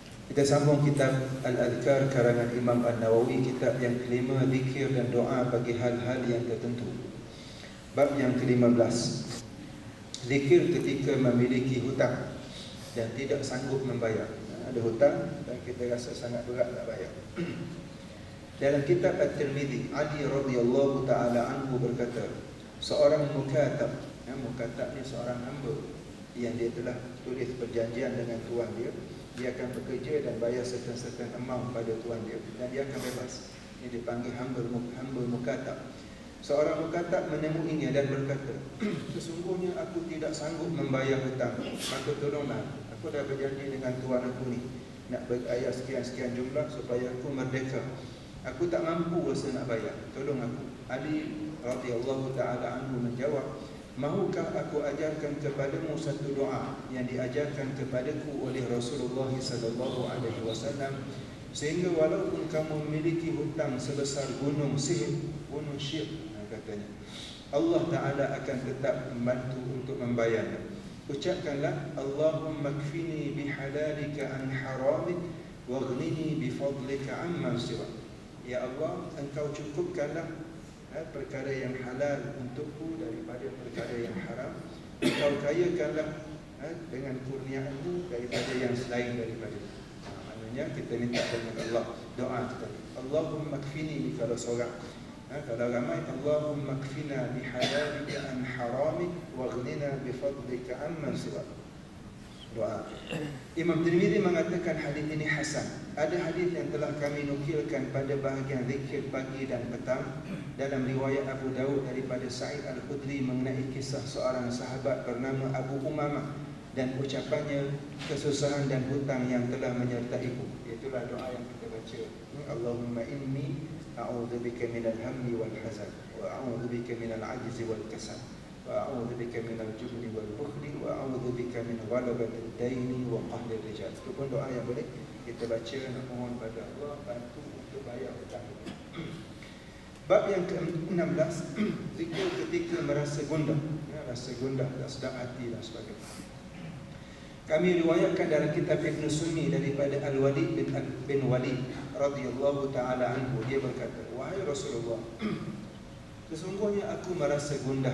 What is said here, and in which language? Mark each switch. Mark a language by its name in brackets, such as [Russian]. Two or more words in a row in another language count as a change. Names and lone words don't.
[Malay] Kita sambung kitab Al-Adhkar karangan Imam An-Nawawi, kitab yang kelima, zikir dan doa bagi hal-hal yang tertentu. Bab yang ke-15, zikir ketika memiliki hutang dan tidak sanggup membayar. Ada hutang dan kita rasa sangat berat nak bayar. Dalam kitab At-Tirmidzi, Ali [Arabic] رضي الله تعالى عنه [Malay] berkata, seorang mukatab, mukatab ni seorang hamba yang dia telah tulis perjanjian dengan tuan dia, dia akan bekerja dan bayar [English] certain amount [Malay] pada tuan dia dan dia akan bebas. Ini dipanggil hamba mukatab. Seorang mukatab menemuinya dan berkata, sesungguhnya aku tidak sanggup membayar hutang, maka tolonglah, aku dah berjanji dengan tuan aku ni nak bayar sekian-sekian jumlah supaya aku merdeka. Aku tak mampu rasa nak bayar, tolong aku. Ali [Arabic] رضي الله تعالى عنه [Malay] menjawab, mahukah aku ajarkan kepadamu satu doa yang diajarkan kepadaku oleh Rasulullah [Arabic] صلى الله عليه وسلم, [Malay] sehingga walaupun kamu memiliki hutang sebesar gunung Sihir, gunung Syir, katanya, Allah Ta'ala akan tetap membantu untuk membayarnya. Ucapkanlah, [Arabic] اللهم اكفني بحلالك عن حرامك واغنني بفضلك عمن سواك. [Malay] Ya Allah, Engkau cukupkanlah perkara yang halal untukku daripada perkara yang haram. Engkau kayakanlah dengan kurniaanmu daripada yang selain daripada. Maknanya kita minta dengan Allah, doa kita, [Arabic] اللهم اكفني, [Malay] kalau seorang, kalau ramai, [Arabic] اللهم اكفنا بحلالك عن حرامك واغننا بفضلك عمن سواك. Doa. [Malay] Imam Tirmidzi mengatakan hadis ini hasan. Ada hadis yang telah kami nukilkan pada bahagian zikir pagi dan petang dalam riwayat Abu Daud daripada Sa'id Al-Khudri mengenai kisah seorang sahabat bernama Abu Umamah dan ucapannya kesusahan dan hutang yang telah menyertaiku. Itulah doa yang kita baca. [Arabic] اللهم إني أعوذ بك من الهم والحزن وأعوذ بك من العجز والكسل وأعوذ بك من الجبن والبخل وأعوذ بك من غلبة الدين وقهر الرجال. [Malay] Itu pun doa yang boleh kita baca nak mohon pada Allah bantu untuk bayar hutang. Bab yang ke-16, zikir ketika merasa gundah, rasa gundah, tak sedap hati dan sebagainya. Kami riwayatkan dalam kitab Ibn Sunni daripada Al-Walid bin Walid [Arabic] رضي الله تعالى عنه, [Malay] dia berkata, wahai Rasulullah, sesungguhnya aku merasa gundah.